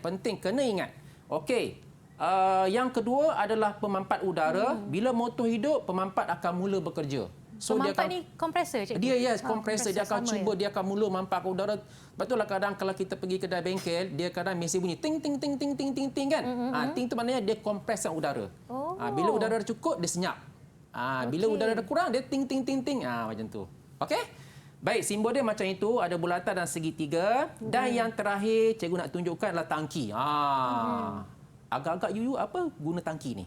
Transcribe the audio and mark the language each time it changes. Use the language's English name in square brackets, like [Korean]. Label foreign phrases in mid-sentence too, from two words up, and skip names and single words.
[Malay] Penting, kena ingat. Okey. Yang kedua adalah pemampat udara. Bila motor hidup, pemampat akan mula bekerja. So pemampat ni kompresor cikgu? Dia kompresor. Dia akan cuba, dia akan mula mampakkan udara. Betul lah kadang kalau kita pergi kedai bengkel, dia kadang mesin bunyi ting ting ting ting ting ting ting kan. Ting tu maknanya dia kompreskan udara. Bila udara cukup, dia senyap. Bila udara kurang, dia ting ting ting ting. Macam tu. Okey? Baik, simbol dia macam itu, ada bulatan dan segitiga. Dan yang terakhir, cikgu nak tunjukkan adalah tangki. Agak-agak Yuyu, apa guna tangki ni?